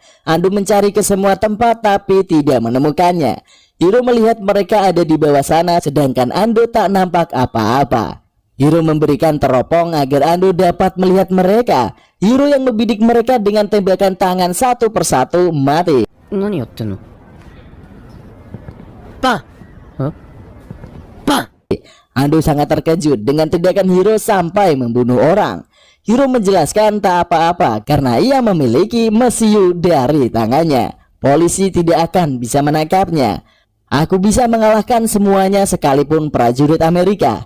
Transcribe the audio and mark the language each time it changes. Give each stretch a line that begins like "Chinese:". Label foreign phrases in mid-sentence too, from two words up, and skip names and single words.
Indonesian: Ando mencari ke semua tempat tapi tidak menemukannya. Hiro melihat mereka ada di bawah sana, sedangkan Ando tak nampak apa-apa. Hiro memberikan teropong agar Ando dapat melihat mereka. Hiro yang membidik mereka dengan tembakan tangan satu persatu mati.
Japanese: 何やってんの? Pa! Huh? Pa!
Indonesian: Ando sangat terkejut dengan tindakan Hiro sampai membunuh orang. Hiro menjelaskan tak apa-apa karena ia memiliki mesiu dari tangannya. Polisi tidak akan bisa menangkapnya. Aku bisa mengalahkan semuanya sekalipun prajurit Amerika.